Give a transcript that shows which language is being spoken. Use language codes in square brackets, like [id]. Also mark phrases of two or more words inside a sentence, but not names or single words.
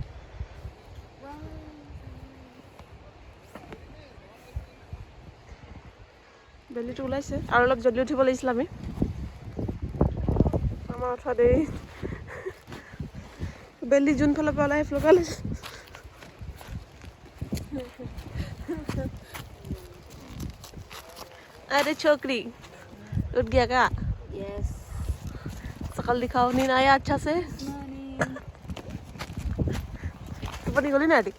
[as] বেলিটো ওলাইছে আৰু অলপ জল্দি উঠিব লাগিছিল আমি আমাৰ উঠা দেৰি বেলি যোনফালৰ পৰা ওলাই সেইফালৰ পৰা ওলাইছে [hi] अरे छोकरी उठ गया क्या [en] यस [hi] शकल दिखाओ नींद आया अच्छा से [as] টোপনি গলি না আদি